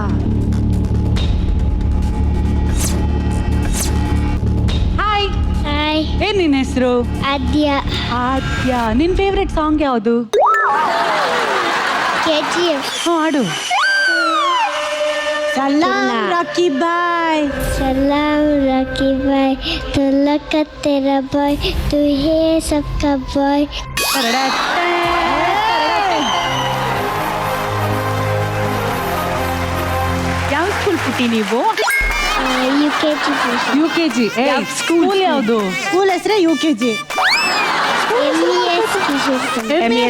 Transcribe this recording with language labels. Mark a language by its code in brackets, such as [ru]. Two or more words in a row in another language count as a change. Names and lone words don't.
[kn] ಹಾಯ್. ಹಾಯ್. ಏನ್ ನಿನ್ ಹೆಸರು? ಆದ್ಯ. ಆದ್ಯ. ನಿನ್ [en] favourite song [kn] ಯಾವುದು? KGF. ಹಾಡು. ಸಲಾಮ್ ರಾಕಿ ಬಾಯ್. [hi] सलाम राखी भाई, तो लका तेरा भाई, तू है सबका भाई. [kn] ಯಾವ ಸ್ಕೂಲ್ ಪುಟ್ಟಿ ನೀವು? UKG. ಸ್ಕೂಲ್ ಯಾವುದು? ಸ್ಕೂಲ್ ಹೆಸರೇ UKG. MES